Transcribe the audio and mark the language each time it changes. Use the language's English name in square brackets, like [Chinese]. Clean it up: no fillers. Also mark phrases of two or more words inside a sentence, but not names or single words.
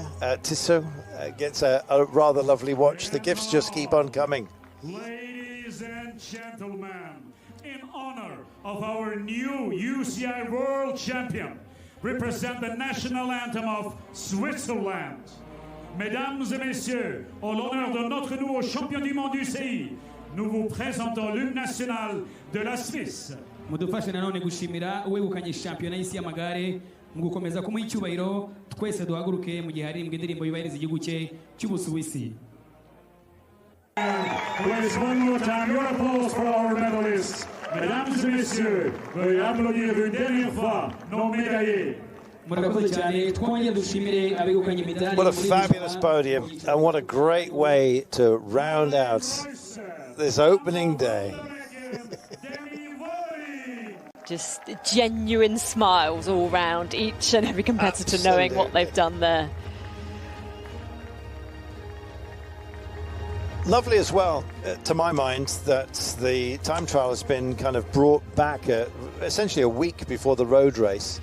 [English] Tissot gets a rather lovely watch. The gifts just keep on coming. Ladies and gentlemen, in honor of our new UCI World Champion, represent the national anthem of Switzerland. [French] Mesdames et messieurs, en l'honneur de notre nouveau champion du monde UCI, nous vous présentons l'hymne national de la Suisse. [Kinyarwanda] mudufashe nanone gushimira uwegukanye shampiyona y'isi y'amagare mu gukomeza kumuha icyubahiro twese duhaguruke mu gihe haririmbwa indirimbo yubahiriza igihugu cye cy'Ubusuwisi. [English] Please, one more time, your applause for our medalists. [French] Mesdames et messieurs, veuillez applaudir une dernière fois nos médaillés. [Kinyarwanda] Murakoze cyane twongere dushimire abegukanye imidari. [English] What a fabulous podium, and what a great way to round out this opening day. Just genuine smiles all round, each and every competitor knowing what they've done there. Lovely as well, to my mind, that the time trial has been kind of brought back essentially a week before the road race.